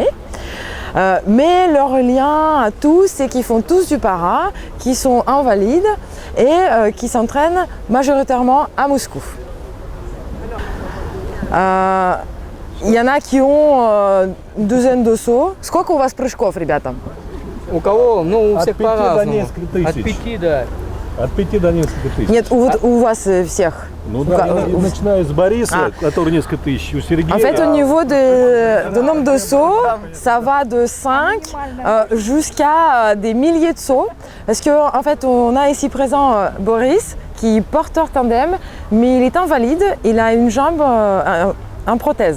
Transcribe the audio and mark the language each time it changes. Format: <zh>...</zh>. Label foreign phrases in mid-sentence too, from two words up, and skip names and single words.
<fr>Mais leur lien à tous, c'est qu'ils font tous du para, qui sont invalides et qui s'entraînent majoritairement à Moscou. Il y en a qui ont une douzaine de sauts.</fr> <ru>Сколько у вас прыжков, ребята? У кого? Ну, у всех От 5 до по-разному. нескольких тысяч. От 5, да. От 5 до нескольких тысяч. Нет, у вас всех. Ну да, начиная с Бориса, который несколько тысяч, у Сергея.</ru> <fr>En fait, au niveau de nombre de sauts, ça va de 5 jusqu'à des milliers de sauts. Parce qu'en fait, on a ici présent Boris, qui est porteur tandem, mais il est invalide, il a une jambe en prothèse.</fr>